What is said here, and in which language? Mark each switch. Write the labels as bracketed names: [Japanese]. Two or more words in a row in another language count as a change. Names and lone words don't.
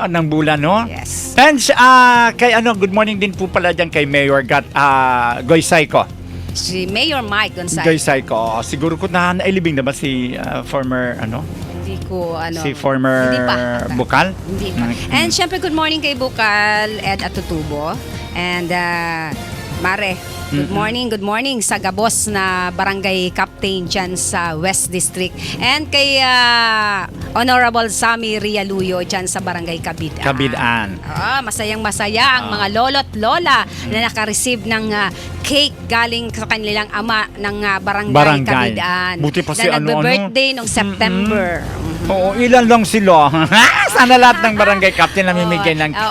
[Filipino] ng Bulan, no? Yes. And kay good morning din po pala diyan kay Mayor Goysayco. Si Mayor Mike Gonzalez. Goysayco. Siguro ko nailibing na ba si former Hindi ko si former Hindi pa. Bukal? Hindi pa. And syempre, good morning kay Bukal Ed Atutubo. And Mare, good morning sa Gabos na barangay captain dyan sa West District. And kay Honorable Sammy Rialuyo dyan sa barangay Kabidaan. Kabidaan. Masayang-masaya ang mga lolo't lola na nakareceive ng cake galing sa kanilang ama ng barangay Kabidaan. Buti pa si na nagbe-birthday noong September. Oo, ilan lang sila. Sana lahat ng barangay captain namimigay ng cake.